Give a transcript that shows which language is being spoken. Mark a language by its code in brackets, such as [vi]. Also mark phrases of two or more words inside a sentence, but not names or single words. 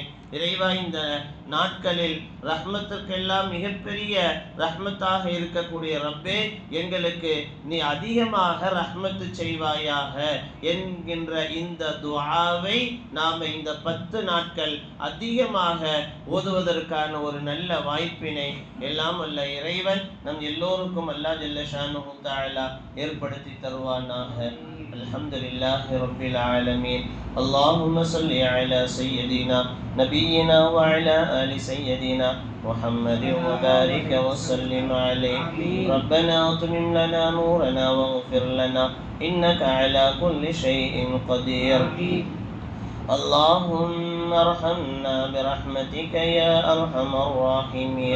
[ta] இறைவா, இந்த நாட்களில் ரஹ்மத்துக்கெல்லாம் மிகப்பெரிய ரஹ்மத்தாக இருக்கக்கூடிய ரப்பே, எங்களுக்கு நீ அதிகமாக ரஹ்மத்து செய்வாயாக என்கின்ற இந்த துஆவை நாம் இந்த 10 நாட்கள் அதிகமாக ஓதுவதற்கான ஒரு நல்ல வாய்ப்பினை எல்லாம் வல்ல இறைவன் நம் எல்லோருக்கும் [ar] الله جل شأنه تعالى [ta] ஏற்படுத்தி தருவானாக. [ar] الحمد لله رب العالمين اللهم صل على سيدنا نبينا وعلى آل سيدنا محمد وبارك وسلم عليه. ربنا أتمم لنا نورنا واغفر لنا إنك على كل شيء قدير. اللهم ارحمنا برحمتك يا أرحم الراحمين.